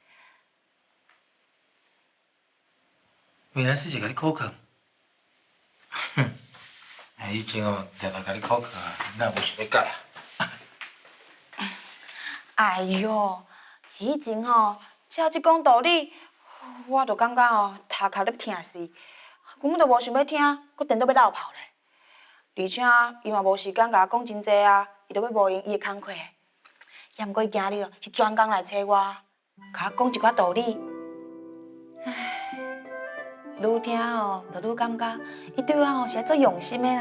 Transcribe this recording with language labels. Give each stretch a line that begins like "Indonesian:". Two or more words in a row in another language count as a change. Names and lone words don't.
Min Nan Chinese: 美兰师姐甲你口劝，哼，以前常常甲你口劝啊，你哪无想要改啊？哎哟，以前照即讲道理，我就感觉头壳咧疼死，根本就无想要听，搁颠倒要落跑咧。而且伊嘛无时间甲我讲真济啊，伊都要无用伊的工课。也毋过伊今日是专工来找我，甲我讲一寡道理。唉，愈听就愈感觉伊对我是足用心的啦。